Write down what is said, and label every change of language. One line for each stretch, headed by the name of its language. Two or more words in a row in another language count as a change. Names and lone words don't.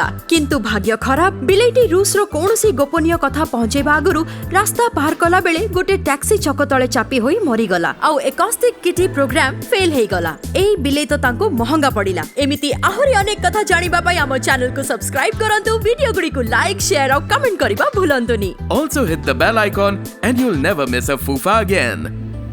Odia: କିନ୍ତୁ ଭାଗ୍ୟ ଖରାପ, ବିଲେଇଟି ରୁଷ ର କୌଣସି ଗୋପନୀୟ କଥା ପହଞ୍ଚେଇବା ଆଗରୁ ରାସ୍ତା ପାର କଲା ବେଳେ ଗୋଟେ ଟ୍ୟାକ୍ସି ଚକ ତଳେ ଚାପି ହୋଇ ମରି ଗଲା ଆଉ ଏକୋଷ୍ଟିକ କିଟି ପ୍ରୋଗ୍ରାମ ଫେଲ ହେଇ ଗଲା। ଏଇ ବିଲେଇ ତ ତାଙ୍କୁ ମହଙ୍ଗା ପଡ଼ିଲା। ଏମିତି ଆହୁରି ଅନେକ କଥା ଜାଣିବା ପାଇଁ ଆମ ଚ୍ୟାନେଲ କୁ ସବସ୍କ୍ରାଇବ କରନ୍ତୁ, ଭିଡିଓ ଗୁଡ଼ି କୁ
English: like share
Odia: ଓ କମେଣ୍ଟ କରିବା ଭୁଲନ୍ତୁନି।
English: Also hit the bell icon and you'll never miss a Fufa again.